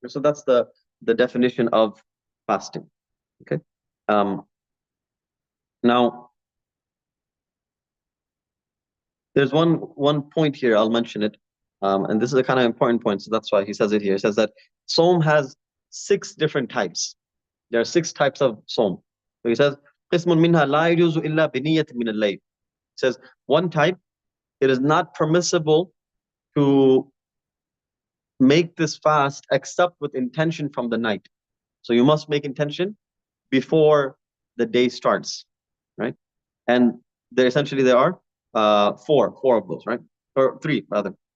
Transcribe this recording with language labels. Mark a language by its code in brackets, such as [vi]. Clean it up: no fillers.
[en] So that's the definition of fasting. Okay. Now, there's one point here, I'll mention it. And this is a kind of important point, so that's why he says it here. He says that Sawm has 6 different types. There are 6 types of Sawm. So he says, [ar] قِسْمٌ مِنْهَا لَا يَجُوزُ إِلَّا بِنِيَّةٍ مِنَ اللَّيْلِ. [en] It says, one type, it is not permissible to make this fast except with intention from the night. So you must make intention before the day starts, right? And there are four of those, right? Or 3 rather.